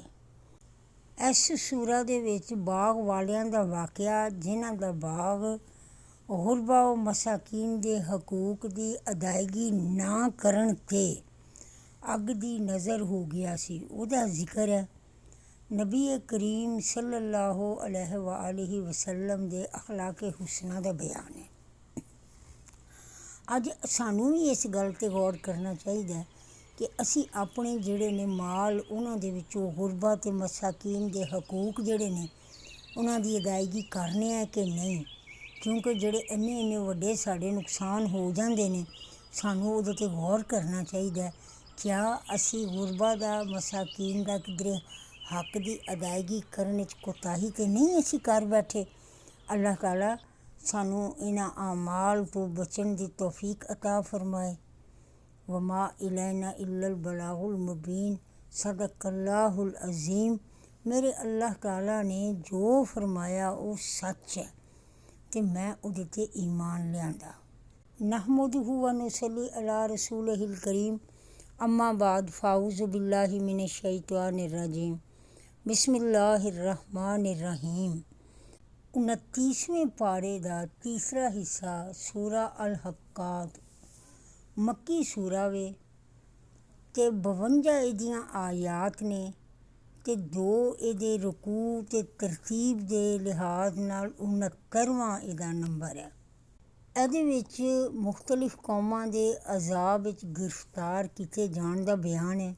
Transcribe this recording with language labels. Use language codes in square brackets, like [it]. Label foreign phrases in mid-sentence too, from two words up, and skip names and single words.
[pa] اس سورہ دے وچ باغ والیاں دا واقعہ، جنہاں دا باغ [ur] غربا و مساکین کے حقوق کی ادائیگی [pa] ناں کرن تے اگ کی نظر ہو گیا سی، اوہدا ذکر ہے. [ur] نبی کریم [ar] صلى الله عليه وسلم [ur] کے اخلاقِ حسنہ کا بیان ہے. [pa] اج سانوں وی اس گل تے غور کرنا چاہیدا کہ اسی اپنے جیہڑے نے مال اوہناں دے وچوں غربا تے مساکین کے حقوق جیہڑے نے اوہناں دی ادائیگی کرنے ہے کہ نہیں، کیونکہ جیہڑے اینے وڈے ساڈے نقصان ہو جاندے نے، سانوں اوہدے تے غور کرنا چاہیدا. کیا اسی غربا دا مساکین کا کدھرے حق کی ادائیگی کرنے کوتاہی تو نہیں اسی کر بیٹھے. اللہ تعالیٰ سانوں انہاں اعمال توں بچن کی توفیق عطا فرمائے. [ar] وما علينا إلا البلاغ المبين صدق الله العظيم. [pa] میرے اللہ تعالیٰ نے جو فرمایا او سچ ہے تے میں اوہدے تے ایمان لیاندا. [ar] نحمده ونصلي على رسوله الكريم أما بعد فأعوذ بالله من الشيطان الرجيم بسم الله الرحمن الرحيم. [ur] 29ویں پارے کا تیسرا حصہ [pa] سورہ الحاقہ مکی سورہ وے تے 52 ایہدیاں آیات نے تے 2 ایہدے رکوع تے [ur] ترتیب کے لحاظ [pa] نال 69واں ایہدا نمبر ہے. ایہدے وچ مختلف قوماں دے عذاب وچ گرفتار کیتے جاݨ دا بیان ہے.